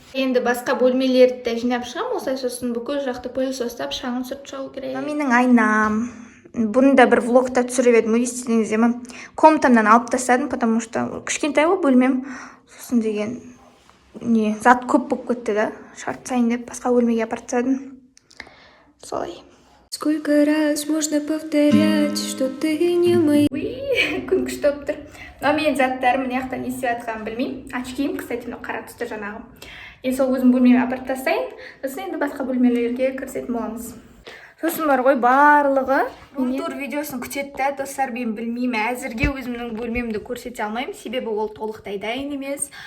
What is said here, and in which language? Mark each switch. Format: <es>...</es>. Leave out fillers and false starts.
<kk>Енді басқа бөлмелерді жинап шығам, осылай сосын бүкіл жақты пылесостап шаңын сүртіп шығу керек. Менің айнам. Бұны да бір влогта түсіріп едім, естідіңіздер ме? Комнатамнан алып тастадым,</kk> <ru>потому что</ru> <kk>кішкентай ғой бөлмем. Сосын деген зат көп болып кетті да, шартсайын деп басқа бөлмеге апарып тастадым. Солай.</kk> <ru>Сколько раз можно повторять, что ты не мой.</ru> <kk>Күн күшті болып тұр. Мынау менің заттарым мына жақтан не істеп жатқанын білмеймін. Очкиім,</kk> <ru>кстати,</ru> <kk>мынау қара түсті жаңағы. Енді сол өзім бөлмеме апарып тастайын. Сосын енді басқа бөлмелерге кірісетін боламыз. Сосын бар ғой барлығы. Тур видеосын күтетті, достар, мен білмеймін. Әзірге өзімнің бөлмемді көрсете алмаймын, себебі ол толықтай дайын емес.</kk>